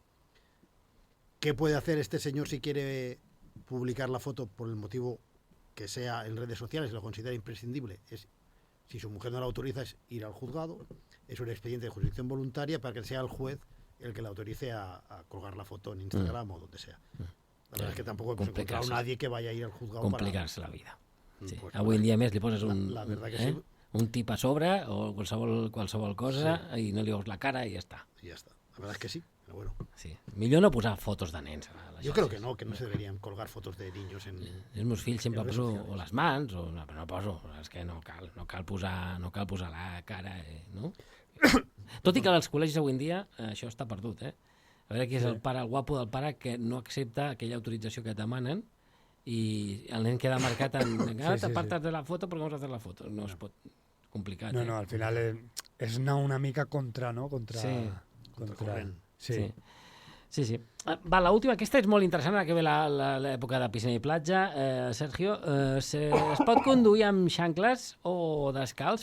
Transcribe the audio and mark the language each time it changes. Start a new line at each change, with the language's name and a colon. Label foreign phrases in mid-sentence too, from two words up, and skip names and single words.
Spanish: ¿Qué puede hacer este señor si quiere publicar la foto por el motivo que sea en redes sociales y lo considera imprescindible? Si su mujer no la autoriza, es ir al juzgado. Es un expediente de jurisdicción voluntaria para que sea el juez el que la autorice a colgar la foto en Instagram o donde sea. La verdad es que tampoco hemos encontrado a nadie que vaya a ir al juzgado
Catalan: complicar-se la vida. Sí. Pues avui en dia més li poses
Spanish: la verdad que sí.
Catalan: un tip a sobre o qualsevol cosa i no li veus la cara i ja està.
Spanish: Y ya está. La verdad es que sí, pero bueno. Sí.
Catalan: Millor no posar fotos de nens a les
Spanish: Yo creo que no se deberían colgar fotos de niños en...
Catalan: Els meus fills sempre poso o les mans o no poso, és que no cal posar la cara, no? Tot i que als col·legis avui en dia això està perdut, eh? A veure qui és el pare, el guapo del pare que no accepta aquella autorització que et demanen i el nen queda marcat en t'apartes de la foto perquè
Spanish: vamos a hacer la foto.
Catalan: No es pot complicar. No, al final és anar una mica contra, no? Contra corrent. Sí. Va, l'última, aquesta és molt interessant, ara que ve l'època de piscina i platja. Sergio, es pot conduir amb xancles o descalç?